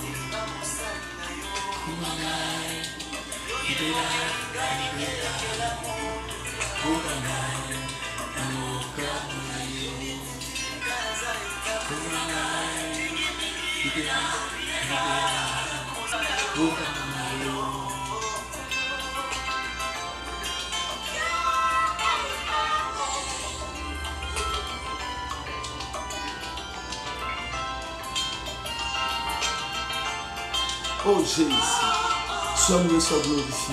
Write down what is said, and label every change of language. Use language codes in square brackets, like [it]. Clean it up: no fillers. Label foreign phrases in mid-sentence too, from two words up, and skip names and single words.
[ln] Obangai, libera, libera. Obangai, namukano na yo. Obangai, libera, libera. Obangai na yo. [fr] Oh Jésus, sois loué, sois glorifié.